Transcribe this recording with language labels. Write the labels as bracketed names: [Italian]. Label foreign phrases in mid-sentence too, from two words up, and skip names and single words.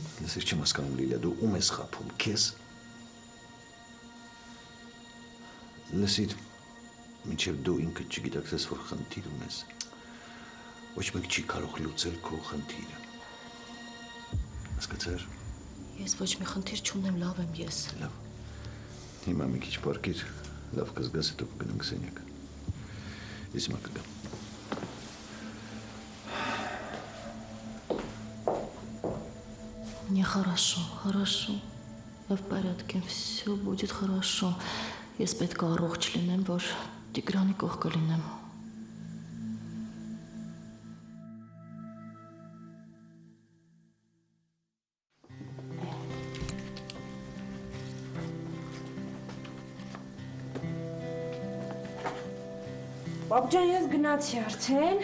[Armenian] Լսիր, չեմ հասկանում, Լիլիա, դու ում ես խաբում, քեզ։ Լսիր, մինչև դու ինքդ չգիտակցես, որ խնդիր ունես, ոչ մեկ չի կարող լուծել քո խնդիրը։ Հասկացա՞ր։ Ես ոչ մի խնդիր չունեմ, լավ եմ ես։ Լավ։ Հիմա մի քիչ պարկիր, լավ կզգաս, հետո կգնանք սենյակ։ Ես հիմա կգամ։ [Russian] Не хорошо, хорошо. Я в порядке, все будет хорошо. [Armenian] Ես պետք է առողջ լինեմ, որ Տիգրանի կողքը լինեմ։ Պապ ջան, ես գնացի արդեն։